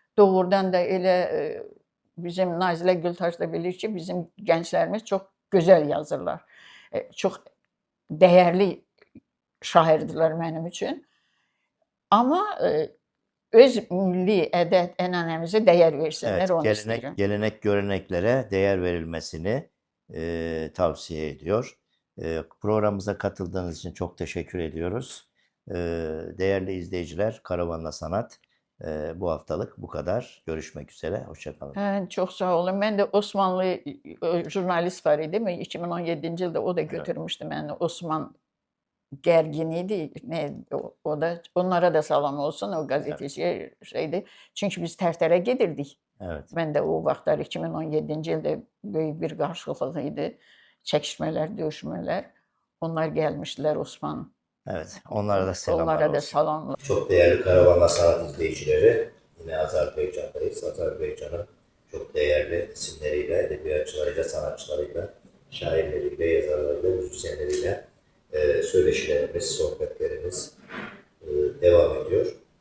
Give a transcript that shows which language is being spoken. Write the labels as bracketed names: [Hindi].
[Azerbaijani] Doğrudan da elə bizim Nazilə Gültaş da bilir ki, bizim gənclərimiz çox gözəl yazırlar. Çox dəyərli şairdirlər mənim üçün. Amma öz milli ədət-ənənəmizə dəyər versinlər, [Turkish] Evet, [Azerbaijani] onu istəyirəm. [Turkish] gelenek, göreneklere değer verilmesini tavsiye ediyor. Programımıza katıldığınız için çok teşekkür ediyoruz. Değerli izleyiciler, Karavanla Sanat bu haftalık bu kadar. Görüşmek üzere. Hoşça kalın. [Azerbaijani] Hə, çox sağ olun. Mən də Osmanlı jurnalist var idi. 2017-ci ildə o da [Turkish] Evet. [Azerbaijani] götürmüşdü məni. Osman Gərgin idi. Nə o da onlara da salam olsun. [Turkish] O gazeteci şeydi. [Azerbaijani] Çünki biz Tərtərə gedirdik. [Turkish] Evet. [Azerbaijani] Mən də o vaxtlar 2017-ci ildə böyük bir qarşılıq idi. Çəkişmələr, döyüşmələr. Onlar gəlmişdilər Osman. [Turkish] Evet. Onlara da selamlar [Azerbaijani] Onlara da olsun. salamlar. [Turkish] Çok değerli Karavanla Sanat izleyicileri, yine Azerbaycan'dayız. Azerbaycan'ın çok değerli isimleriyle, edebiyatçılarıyla, sanatçılarıyla, şairleriyle, yazarlarıyla, müzisyenleriyle söyleşilerimiz, sohbetlerimiz devam ediyor.